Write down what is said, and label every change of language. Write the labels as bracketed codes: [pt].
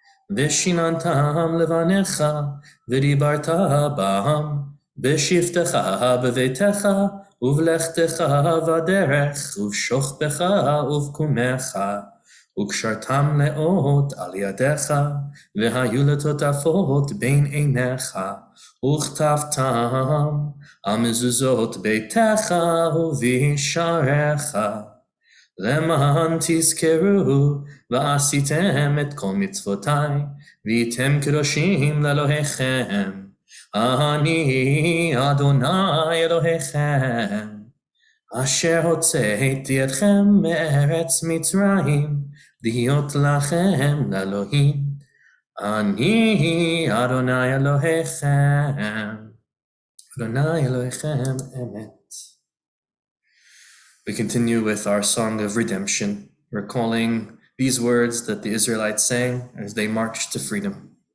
[he] v'shinantam levanecha v'dibarta ba'am v'shiftecha b'veitecha uvlechtecha v'derech uv'shochbecha uv'kumecha וקשרתם לאות על ידיך, והיו לטוטפות בין עיניך, וכתבתם על מזוזות ביתך ובשעריך, למען תזכרו ועשיתם את כל מצוותיי, והייתם קדושים לאלוהיכם. אני אדוני אלוהיכם, אשר הוצאתי אתכם מארץ מצרים, להיות לכם לאלוהים. אני אדוני אלוהיכם, אדוני אלוהיכם אמת. [en] We continue with our song of redemption, recalling these words that the Israelites sang as they marched to freedom.